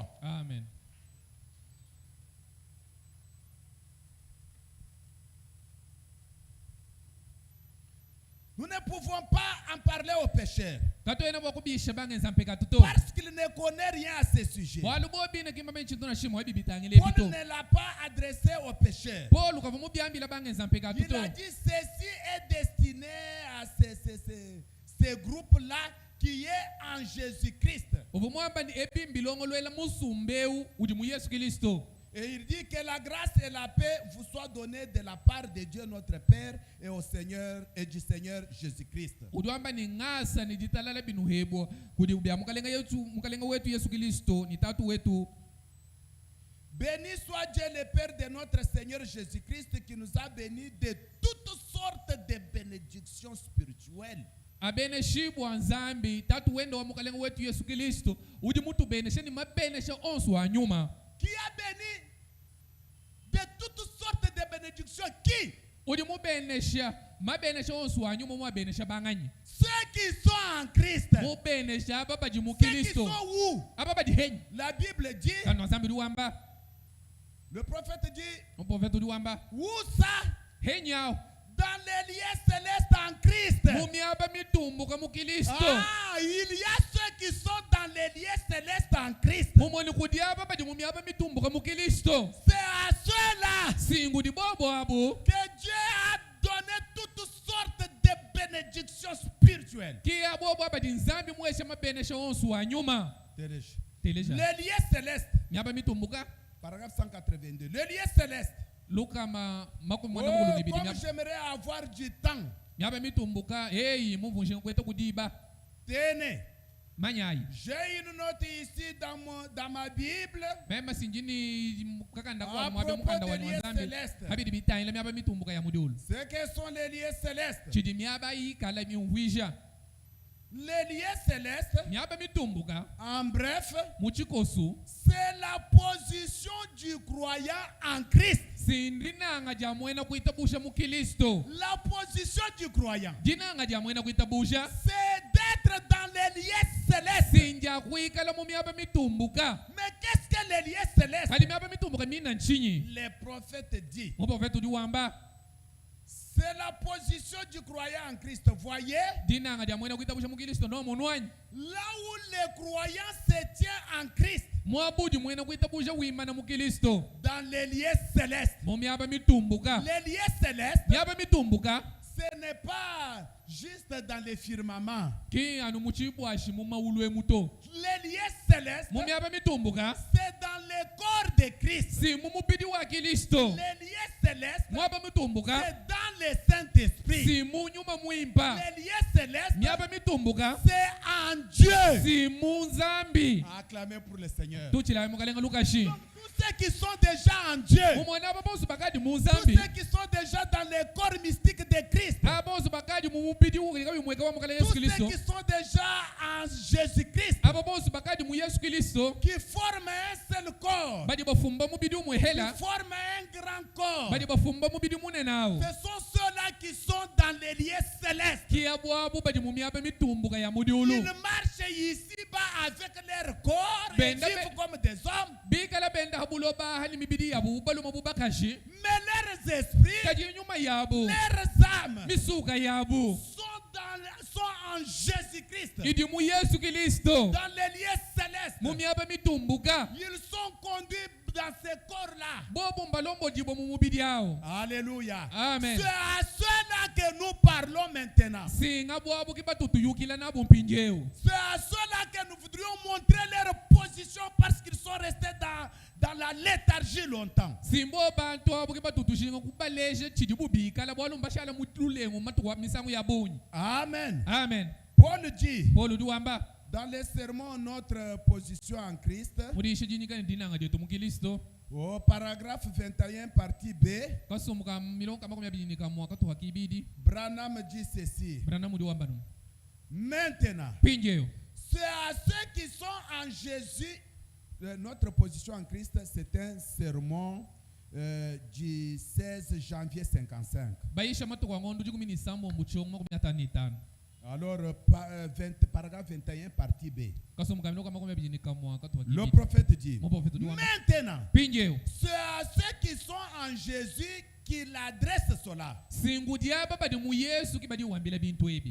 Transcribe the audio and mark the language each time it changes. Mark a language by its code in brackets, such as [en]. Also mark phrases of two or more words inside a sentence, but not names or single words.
[fr] amen. Nous ne pouvons pas en parler aux pécheurs [lua] katwena bwa kubisha bangenza mpeka tuto [fr] parce qu'il ne connaît rien à ce sujet. [lua] walubo bina kimba benchituna shimo ebi bitangile Paul bito [fr] ne l'a pas adressé aux pécheurs. [lua] Paul kava mubyambila bangenza mpeka [fr] Il [lua] tuto [fr] a dit ceci est destiné à ces groupes-là qui est en Jésus-Christ. [lua] ubumwamba ni ebi mbilongo lwela musumbeu udi mu Yesu Kristo. [fr] Et il dit que la grâce et la paix vous soient données de la part de Dieu notre Père et au Seigneur et du Seigneur Jésus-Christ. [lua] Udiwamba ni ngasa ni jitalala binu hebo kudi ubya mukalenga wetu Yesu Kristo ni tatu wetu. [fr] Béni soit Dieu le Père de notre Seigneur Jésus-Christ qui nous a bénis de toutes sortes de bénédictions spirituelles. [lua] Abene shibwa nzambi tatu wendo wa mukalenga wetu Yesu Kristo udi mutu benesha ni mabenesha onsu wa nyuma. [fr] Qui a béni de toutes sortes de bénédictions? Qui? [lua] Udi mubenesha mabenesha onsu wa nyuma mwabenesha banganyi. [fr] Ceux qui sont en Christ. [lua] Mubenesha baba ji [fr] Ceux qui [lua] mukristo. [fr] sont où? [lua] Ababa di henyi. [fr] La Bible dit, [lua] Kano nzambi duwamba. [fr] le prophète dit, Le prophète [lua] duwamba. [fr] où ça? [lua] Henyi yao. [fr] Dans les lieux célestes en Christ. [lua] Mumiaba mitumbuka mukristo. [fr] Ah, il y a ceux qui sont dans les lieux célestes en Christ. [lua] Mumoni kudiaba badi mumiaba mitumbuka mukristo. [fr] C'est à ceux-là [lua] Singu di bobo abu. [fr] que Dieu a donné toutes sortes de bénédictions spirituelles. [lua] Ki abobo abadi nzambi mwesha mabenesha onsu wa nyuma. Teleja. [fr] Les lieux célestes. [lua] Miaba mitumbuka. [fr] Paragraphe 182. Les lieux célestes. [lua] Luka makumi Oh, mwana mulu nibidi [fr] comme j'aimerais avoir du temps. [lua] miaba mitumbuka. Hey, muvunje kweta kudiba. [fr] Tenez. [lua] manyai [fr] J'ai une note ici dans ma Bible. [lua] mema sinjini mukakanda [fr] À [lua] kwa mwabe [fr] propos [lua] mukanda [fr] des [lua] wa [fr] lieux [lua] nzambi [fr] célestes. [lua] habidi bitayila myaba mitumbuka ya mudulu [fr] Ce que sont les lieux célestes. [lua] chidi myaba yikala miuhwisha [fr] Les lieux célestes, [lua] myaba mitumbuka [fr] en bref, [lua] muchikosu [fr] c'est la position du croyant en Christ. [lua] sindinanga jamwena kuitabusha mukilisto [fr] La position du croyant, [lua] jinanga jamwena kuitabusha [fr] c'est d'être dans les lieux célestes. [lua] sinja kuikala mu myaba mitumbuka [fr] Mais qu'est-ce que les lieux célestes? [lua] kali myaba mitumbuka mina nchinyi [fr] Les prophètes disent, [lua] muprofetu diwamba [fr] c'est la position du croyant en Christ. Voyez, [lua] dinanga jamwena kuitabusha mukilisto no munwanyi [fr] là où le croyant se tient en Christ, [lua] mwabudi mwena kuitabusha wimana mukilisto [fr] dans les lieux célestes. [lua] mu myaba mitumbuka [fr] Les lieux célestes, [lua] myaba mitumbuka [fr] ce n'est pas juste dans les firmaments. [lua] ki anu muchibwashi mu maulu emuto [fr] Les lieux célestes, [lua] mu myaba mitumbuka [fr] c'est dans le corps de Christ. [lua] si mu mubidi wa kilisto [fr] Les lieux célestes, [lua] mwaba mitumbuka [fr] c'est dans le Saint-Esprit. [lua] si mu nyuma mwimba [fr] Les lieux célestes, [lua] myaba mitumbuka [fr] c'est en Dieu. [lua] si mu nzambi [fr] Acclamez pour le Seigneur. [lua] tuchilawe mukalenga lukashi [fr] Donc, tous ceux qui sont déjà en Dieu, [lua] mumwena aba bosi bakadi mu [fr] tous [lua] nzambi [fr] ceux qui sont déjà dans le corps mystique de Christ, [lua] aba bosi bakadi mu mubidi ukalika bimweka wa mukalenga [fr] tous [lua] yesu [fr] ceux [lua] kristo [fr] qui sont déjà en Jésus-Christ, [lua] aba bosi bakadi mu yesu kristo [fr] qui forment un seul corps, [lua] badi bafumba mubidi [fr] qui [lua] umwehela [fr] forment un grand corps. [lua] badi bafumba mubidi munenawo [fr] Ce sont ceux-là qui sont dans les lieux célestes. [lua] kiyabwabu badi mu myaba mitumbuka ya mudiulu [fr] Ils marchent ici-bas avec leur corps et Ben, vivent comme des hommes. [lua] bikala benda habulo bahali mibidi yabu baluma bubakashi [fr] Mais leurs esprits, [lua] kadi nyuma yabo [fr] leurs âmes [lua] misuka yabo [fr] sont en Jésus-Christ. [lua] idi mu yesu kristo [fr] Dans les lieux célestes, [lua] mu myaba mitumbuka [fr] ils sont conduits dans ces corps-là. [lua] bobumba lombo dibo mu mubidi yawo [fr] Alléluia. Amen. C'est à ceux-là que nous parlons maintenant. [lua] singa bwabu kibatutuyukila nabo mpinjeo [fr] C'est à ceux-là que nous voudrions montrer leur position parce qu'ils sont restés dans la léthargie longtemps. [lua] simbo bantu abo kibatutushinga kubaleshe chidi bubikala bwalumba shala mutlulengo matuwa misango ya bonyi [fr] Amen. [lua] amen [fr] Paul dit [lua] polo duwamba [fr] dans les sermons notre position en Christ, [lua] mudishi jinyikani dinanga jetu mukilisto [fr] au paragraphe 21 partie B, [lua] kasumuka milonga makumi abiri nikamwa katuha kibidi [fr] Branham dit ceci. [lua] brana mudiwamba no [fr] Maintenant, [lua] pinjeo [fr] c'est à ceux qui sont en Jésus, notre position en Christ, c'est un sermon du 16 janvier 55. [lua] baisha matuwa ngondo jikumi ni sambo mbuchongo makumi atano itano [fr] Alors, paragraphe 21 partie B. [lua] kasumuka milonga makumi abiri nikamwa katuha [fr] Le [lua] kibidi [fr] prophète dit, [lua] muprofetu duwamba [fr] maintenant, [lua] pinjeo [fr] c'est à ceux qui sont en Jésus qu'il adresse cela. [lua] singu diaba badi mu yesu kibadi wambila bintu ebi